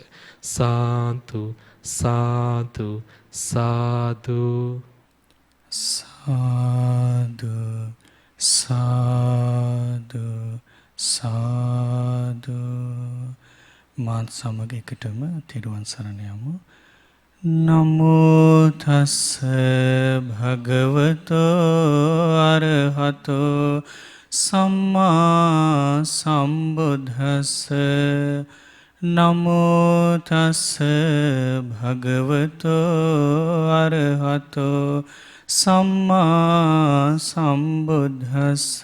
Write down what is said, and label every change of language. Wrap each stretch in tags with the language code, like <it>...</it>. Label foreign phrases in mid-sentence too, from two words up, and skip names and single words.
<pi>සාන්තු සාදු සාදු සාදු සාදු සාදු.</pi> <si>මාත් සමග එකටම තෙරුවන් සරණ යමු.</si> <pi>නමෝ තස්ස භගවතෝ අරහතෝ සම්මා සම්බුද්දස්ස. නමෝ තස්ස භගවතෝ අරහතෝ සම්මා සම්බුද්දස්ස.</pi>